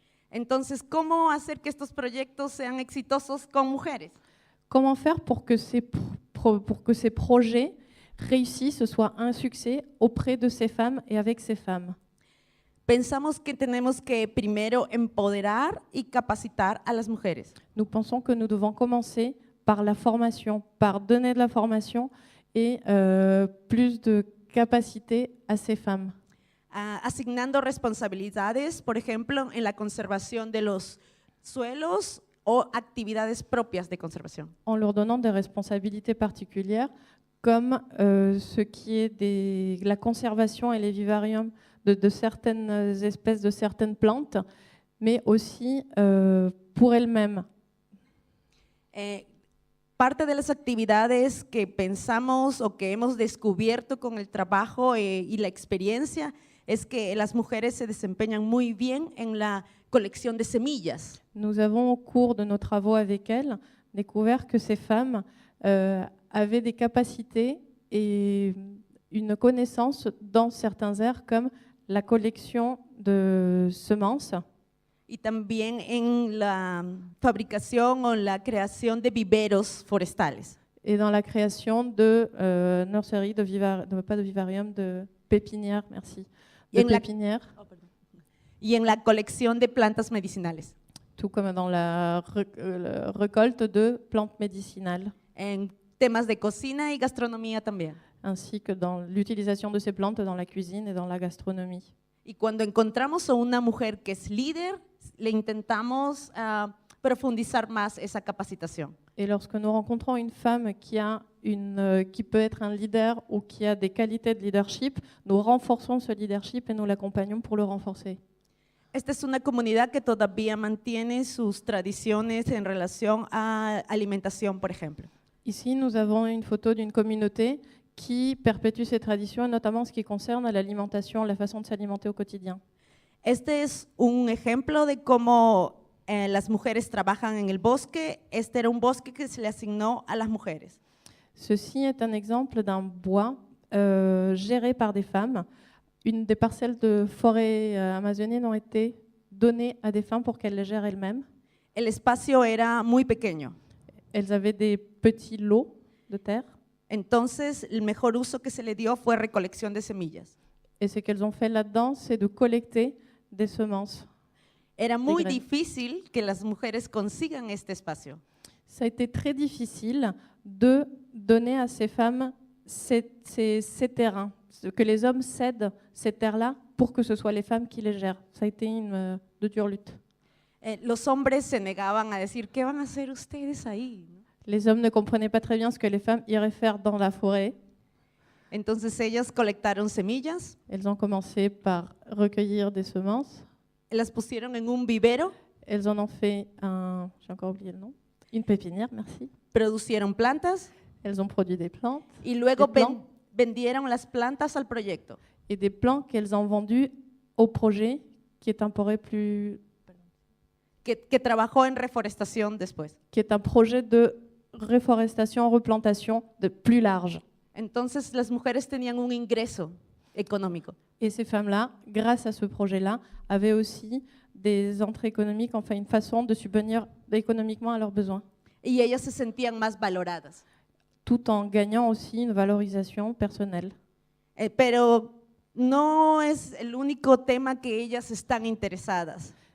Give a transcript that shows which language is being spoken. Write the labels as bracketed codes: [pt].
[es] Entonces, ¿cómo hacer que estos proyectos sean exitosos con mujeres? [fr] Comment faire pour que ces projets réussissent, soient un succès auprès de ces femmes et avec ces femmes? [es] Pensamos que tenemos que primero empoderar y capacitar a las mujeres. [fr] Nous pensons que nous devons commencer par la formation, par donner de la formation et plus de capacité à ces femmes. [es] Asignando responsabilidades, por ejemplo, en la conservación de los suelos o actividades propias de conservación. [fr] En leur donnant des responsabilités particulières, comme ce qui est la conservation et les vivariums de certaines espèces, de certaines plantes, mais aussi pour elles-mêmes. [es] Parte de las actividades que pensamos o que hemos descubierto con el trabajo y la experiencia es que las mujeres se desempeñan muy bien en la colección de semillas. [fr] Nous avons, au cours de nos travaux avec elles, découvert que ces femmes avaient des capacités et une connaissance dans certains aires comme la collection de semences [es] y también en la fabricación o la creación de viveros forestales. [fr] et dans la création de nurseries, pas de vivarium, de pépinières, merci, [es] Y de en la- [fr] pépinières, [es] Y en la colección de plantas medicinales, [fr] tout comme dans la récolte de plantes médicinales, [es] en temas de cocina y gastronomía también. [fr] ainsi que dans l'utilisation de ces plantes dans la cuisine et dans la gastronomie. [es] Y cuando encontramos a una mujer que es líder, le intentamos profundizar más esa capacitación. [fr] Et lorsque nous rencontrons une femme qui peut être un leader ou qui a des qualités de leadership, nous renforçons ce leadership et nous l'accompagnons pour le renforcer. [es] Esta es una comunidad que todavía mantiene sus tradiciones en relación a alimentación, por ejemplo. [fr] Ici, nous avons une photo d'une communauté qui perpétue ces traditions, notamment en ce qui concerne l'alimentation, la façon de s'alimenter au quotidien. [es] Este es un ejemplo de cómo las mujeres trabajan en el bosque. Este era un bosque que se le asignó a las mujeres. [fr] Ceci est un exemple d'un bois géré par des femmes. Une des parcelles de forêt amazonienne ont été données à des femmes pour qu'elles les gèrent elles-mêmes. [es] El espacio era muy pequeño. [fr] Elles avaient des petits lots de terre. [es] Entonces, el mejor uso que se le dio fue recolección de semillas. [fr] Et ce qu'elles ont fait là-dedans, c'est de collecter des semences. [es] Era muy [fr] graines. [es] difícil que las mujeres consigan este espacio. [fr] Ça a été très difficile de donner à ces femmes ces terrains, que les hommes cèdent ces terres-là pour que ce soit les femmes qui les gèrent. Ça a été de dure lutte. [es] Los hombres se negaban a decir, ¿qué van a hacer ustedes ahí? [fr] Les hommes ne comprenaient pas très bien ce que les femmes iraient faire dans la forêt. [es] Entonces ellas colectaron semillas, [fr] Elles ont commencé par recueillir des semences. [es] las pusieron en un vivero, [fr] Elles en ont fait j'ai encore oublié le nom, une pépinière, merci. [es] producieron plantas [fr] Elles ont produit des plantes [es] y luego [fr] Des plants. [es] vendieron las plantas al proyecto. [fr] et des plants qu'elles ont vendus au projet, qui est un projet [es] Que trabajó en reforestación después. [fr] qui est un projet de reforestation, replantation de plus large. [es] Entonces las mujeres tenían un ingreso económico. [fr] Et ces femmes-là, grâce à ce projet-là, avaient aussi des entrées économiques, enfin une façon de subvenir économiquement à leurs besoins, [es] Y ellas se sentían más valoradas. [fr] tout en gagnant aussi une valorisation personnelle. [es] Pero no es el único tema que ellas están interesadas.